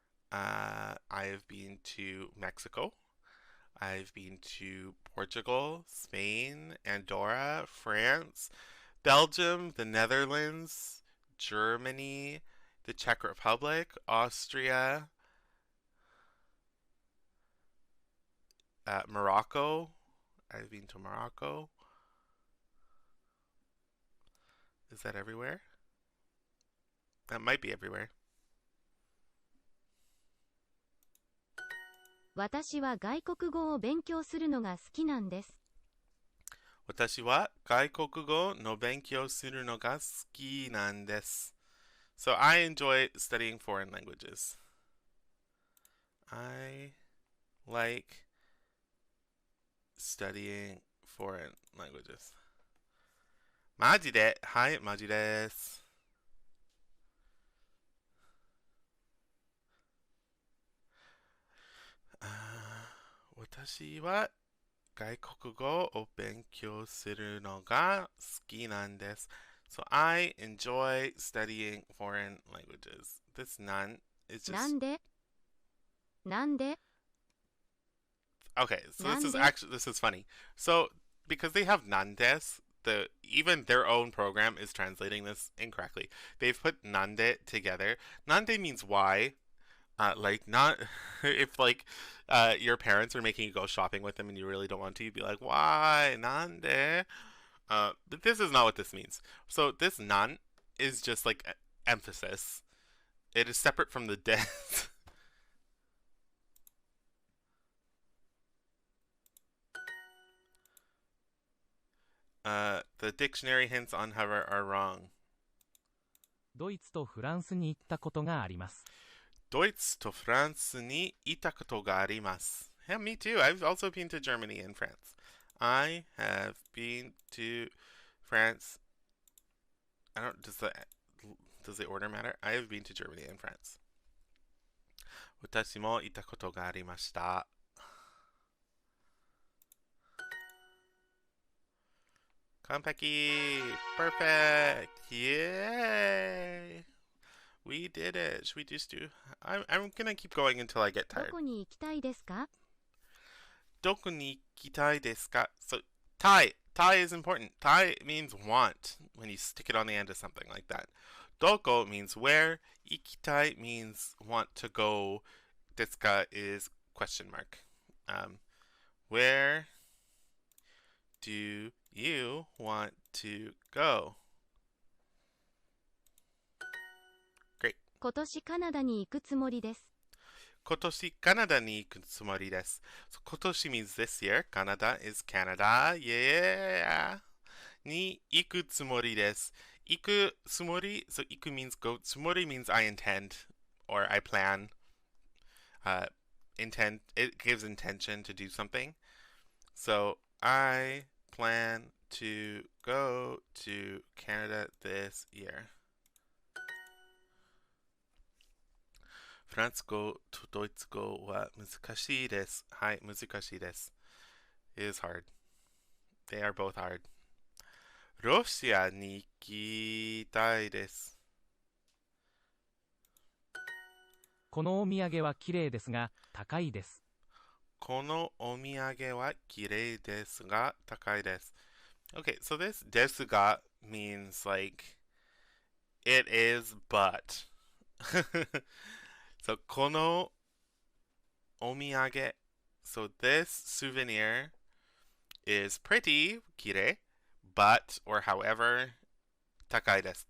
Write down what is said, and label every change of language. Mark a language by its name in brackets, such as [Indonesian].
[English] I have been to Mexico. I've been to Portugal, Spain, Andorra, France, Belgium, the Netherlands, Germany, the Czech Republic, Austria, Morocco. I've been to Morocco. Is that everywhere? That might be everywhere. [Japanese] 私は外国語を勉強するのが好きなんです。私は外国語の勉強するのが好きなんです。 [English] So I enjoy studying foreign languages. I like studying foreign languages. [Japanese] マジではい、マジです。私は外国語を勉強するのが好きなんです。 [English] So I enjoy studying foreign languages. This none is [Japanese] な [English] just [Japanese] んでなんで [English] okay. So this is [Japanese] なんで [English] actually this is funny. So because they have nandes, even their own program is translating this incorrectly. They've put nande together. Nande means why. Like not if like your parents are making you go shopping with them and you really don't want to, you'd be like, why? Nande? But this is not what this means. So this nan is just like emphasis. It is separate from the des. The dictionary hints on hover are wrong. [Japanese] ドイツとフランスに行ったことがあります。ドイツとフランスに行ったことがあります。 [English] Yeah, me too. I've also been to Germany and France. I have been to France. I don't. Does the order matter? I have been to Germany and France. [Japanese] 私も行ったことがありました。完璧 [English] Perfect! Yay! We did it. Should we just do... I'm gonna keep going until I get [Japanese] ど [English] tired. [Japanese] こに行きたいですかどこに行きたいですか? [English] So, tai. Tai is important. Tai means want when you stick it on the end of something like that. Doko means where. Ikitai means want to go. Desu is question mark. Where do you want to go? Great. [Japanese] 今年カナダに行くつもりです。今年カナダに行くつもりです。 [English] So, 今年 means this year. Canada is Canada. Yeah. [Japanese] に行くつもりです。 [English] 行くつもり so 行く means go. つもり means I intend or I plan. Intend, it gives intention to do something. So I plan to go to Canada this year. [Japanese] フランス語とドイツ語は難しいです。はい、難しいです。 [English] It is hard. They are both hard. [Japanese] ロシアに行きたいです。このお土産は綺麗ですが高いです。このお土産は綺麗ですが高いです。 [English] Okay, so this ですが means like it is but. So [Japanese] このお土産 [English] so this souvenir is pretty 綺麗 but or however [Japanese] 高いです。